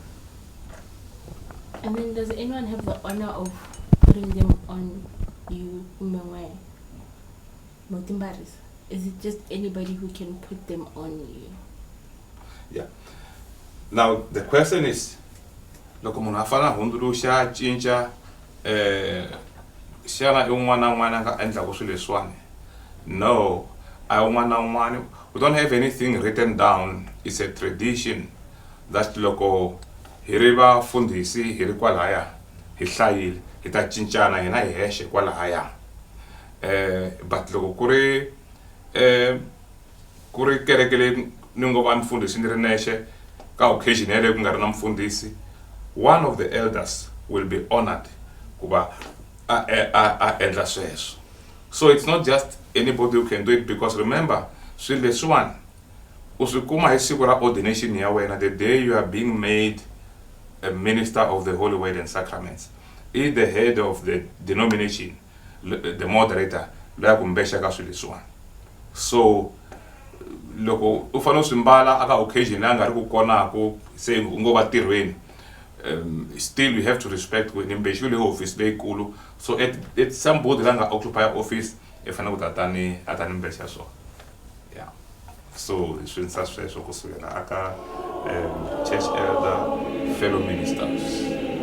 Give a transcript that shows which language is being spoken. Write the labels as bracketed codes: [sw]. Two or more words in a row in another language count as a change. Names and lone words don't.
[en] And then does anyone have the honor of putting them on you, Umengwe? Motimbaris? Is it just anybody who can put them on you? Yeah. Now the question is, [ts] loko munhu afana hundzuluxa cinca xana I un'wana na un'wana nga endlaku swilo leswiwani? No, I un'wana na un'wana. [en] We don't have anything written down. It's a tradition that [ts] loko hi ri vafundhisi hi ri kwalaya hi hlayile hi ta cincana hina hi hexe kwalaya. But loko ku ri kereke leyi ni ngo va mfundhisi ni ri nexe ka occasion yaleyo ku nga ri na mfundhisi, [en] one of the elders will be honored [ts] kuba a endla sweswo. [en] So it's not just anybody who can do it, because remember [ts] swilo leswiwani u swi kuma hi siku ra [en] ordination [ts] ya wena, [en] the day you are being made a minister of the Holy Word and Sacraments. Is the head of the denomination, the moderator, [ts] loyi ku mbexaka swilo leswiwani. So loko u fanele swi mbala aka occasion leyi a nga ri ku konaku se u ngo va tirhweni, [en] still you have to respect when [ts] mbexi le office leyikulu. [en] So it's somebody [ts] la nga [en] occupy office [ts] i fanele ku atani mbexa so. Yeah. So swi ndza sweswo kusukela aka [en] church elder, fellow ministers.